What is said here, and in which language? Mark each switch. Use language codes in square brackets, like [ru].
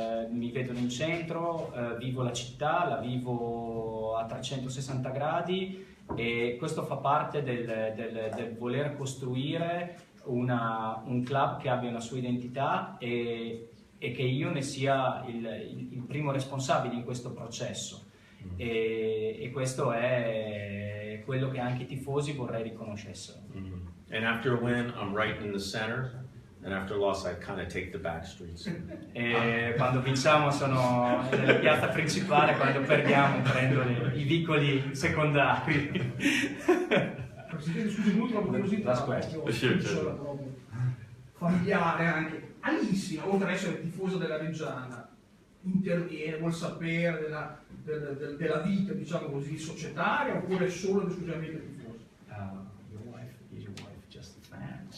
[it] Mi vedono in centro, vivo la città, la vivo a 360 gradi, e questo fa parte del voler costruire un club che abbia una sua identità e che io ne sia il primo responsabile in questo processo. E questo è quello che anche i tifosi vorrei riconoscessero. [en] And after a win, I'm right in the center. And after a loss, I kind of take the back streets. [it] E quando vinciamo sono nella piazza principale, quando perdiamo prendo i vicoli secondari. Presidente, scusi, un'ultima curiosità, proprio familiare anche. Alissima, oltre ad essere tifosa della Reggiana, interviene, vuol sapere della vita, diciamo così, societaria, oppure solo ed esclusivamente tifosa? [en] Your wife, is your wife just a fan?